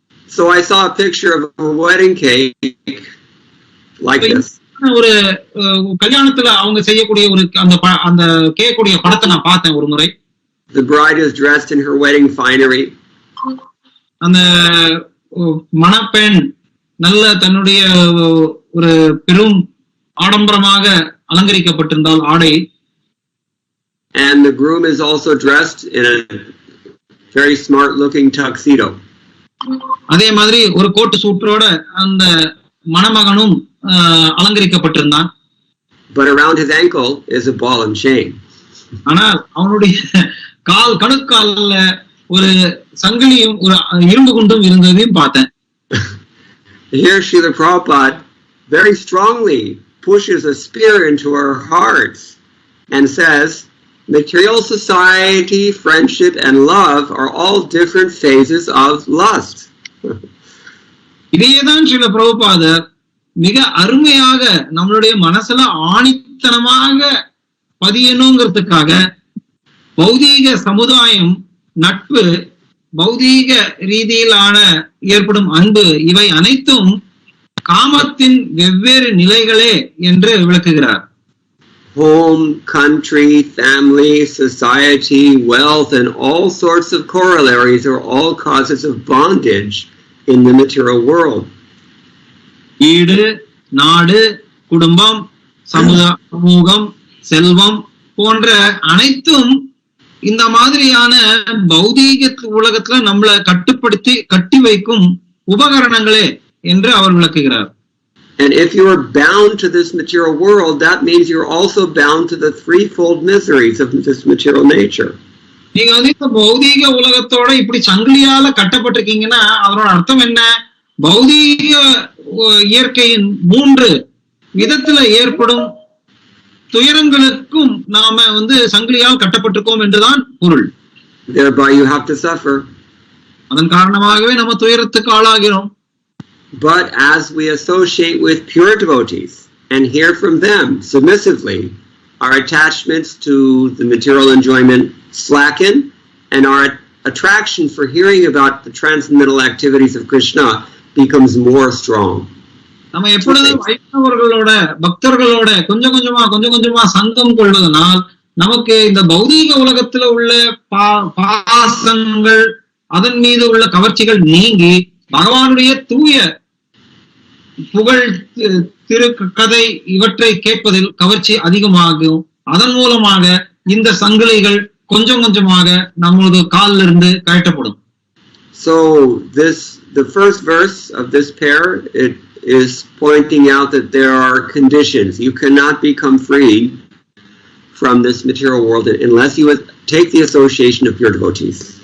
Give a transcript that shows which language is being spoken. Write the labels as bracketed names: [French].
[English] So I saw a picture of a wedding cake like this. [Tamil] ஒரு கல்யாணத்துல அவங்க செய்யக்கூடிய ஒரு அந்த கேக்குடைய படத்தை நான் பார்த்தேன் ஒரு முறை. [English] The bride is dressed in her wedding finery. [Tamil] அந்த மணப்பெண் நல்ல தன்னுடைய ஒரு பெரும் ஆடம்பரமாக அலங்கரிக்கப்பட்டிருந்தால் ஆடை. [English] And the groom is also dressed in a very smart looking tuxedo. [Tamil] அதே மாதிரி ஒரு கோட்டு சூட்டரோட அந்த மணமகனும் அலங்கரிக்கப்பட்டிருந்தான். [English] But around his ankle is a ball and chain. [Tamil] ஆனால் அவனுடைய கணுக்கால்ல ஒரு சங்கிலியும் ஒரு இரும்பு குண்டும் இருந்ததையும் பார்த்தேன். [English] Here Srila Prabhupada very strongly pushes a spear into our hearts and says, material society, friendship, and love are all different phases of lust. [Tamil] இதேதான் ஸ்ரீல பிரபுபாதர் மிக அருமையாக நம்மளுடைய மனசுல ஆணித்தனமாக பதியணுங்கிறதுக்காக பௌதீக சமுதாயம், நட்பு, பௌதீக ரீதியிலான ஏற்படும் அன்பு, இவை அனைத்தும் காமத்தின் வெவ்வேறு நிலைகளே என்று விளக்குகிறார். [English] Home, country, family, society, wealth, and all sorts of corollaries are all causes of bondage in the material world. [Tamil] வீடு, நாடு, குடும்பம், சமூகம், செல்வம் போன்ற அனைத்தும் இந்த மாதிரியான பௌதீக உலகத்துல நம்மளை கட்டி வைக்கும் உபகரணங்களே என்று அவர் விளக்குகிறார். [English] And if you are bound to this material world, that means you're also bound to the threefold miseries of this material nature. [Tamil] நீங்க வந்து இந்த பௌதீக உலகத்தோட இப்படி சங்கிலியால கட்டப்பட்டிருக்கீங்கன்னா அதனோட அர்த்தம் என்ன? பௌதீக இயற்கையின் 3 விதத்துல ஏற்படும் துயரங்களுக்கும் நாம வந்து சங்கிலியால் கட்டப்பட்டிருக்கோம் என்றுதான் பொருள். [English] Thereby you have to suffer. [Tamil] அதன் காரணமாகவே நம்ம துயரத்துக்கு ஆளாகிறோம். [English] But as we associate with pure devotees and hear from them submissively, our attachments to the material enjoyment slacken, and our attraction for hearing about the transcendental activities of Krishna becomes more strong. [Tamil] நம்ம எப்பொழுது வைஷ்ணவர்களோட பக்தர்களோட கொஞ்சம் கொஞ்சமா சங்கம் கொள்வதனால் நமக்கு இந்த பௌதீக உலகத்துல உள்ள பாசங்கள் அதன் மீது உள்ள கவர்ச்சிகள் நீங்கி பகவானுடைய தூய புகழ் திரு கதை இவற்றை கேட்பதில் கவர்ச்சி அதிகமாகும். அதன் மூலமாக இந்த சங்கிலிகள் கொஞ்சம் கொஞ்சமாக நமது காலில் இருந்து கழட்டப்படும். [English] So the first verse of this pair, it is pointing out that there are conditions. You cannot become free from this material world unless you take the association of pure devotees.